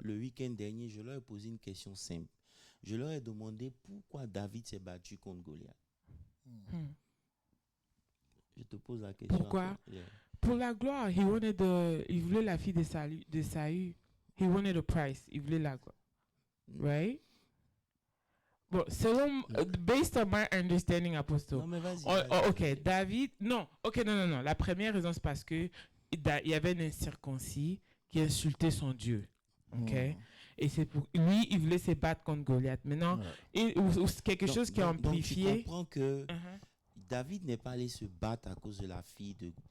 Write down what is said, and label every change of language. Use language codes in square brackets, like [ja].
[fr] le week-end dernier, je leur ai posé une question simple. Je leur ai demandé pourquoi David s'est battu contre Goliath. Hmm. Je te pose la question. Pourquoi? après. Yeah. Pour la gloire, il voulait la fille de Saül. [en] He wanted a prize. [fr] Il voulait la gloire. [en] Right? [fr] Bon, selon, [en] based on my understanding, [fr] Apostle. Non, mais vas-y. Ok, David, non. Ok, non. La première raison, c'est parce que il y avait un incirconcis qui insultait son Dieu. Ok? Et c'est pour lui, il voulait se battre contre Goliath. Maintenant, ou quelque chose qui est amplifié. Donc tu comprends que Uh-huh. David n'est pas allé se battre à cause de la fille de